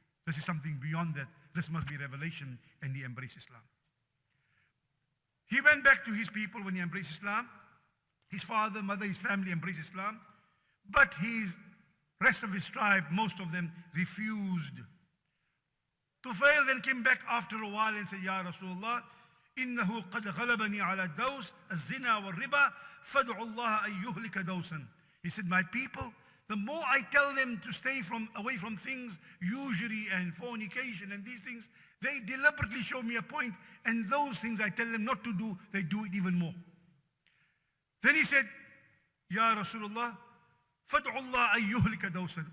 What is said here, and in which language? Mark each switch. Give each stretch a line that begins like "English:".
English: This is something beyond that. This must be revelation, and he embraced Islam. He went back to his people when he embraced Islam. His father, mother, his family embraced Islam. But his rest of his tribe, most of them, refused. Tufail then came back after a while and said, Ya Rasulullah,
Arabic: إنه قد غلبني على الدوس الزنا والربا فادعوا الله أن يهلك دوسا.
English: He said, my people, the more I tell them to stay away from things, usury and fornication and these things, they deliberately show me a point, and those things I tell them not to do, they do it even more. Then he said, Ya Rasulullah,
Arabic: فادعوا الله أن يهلك دوسا.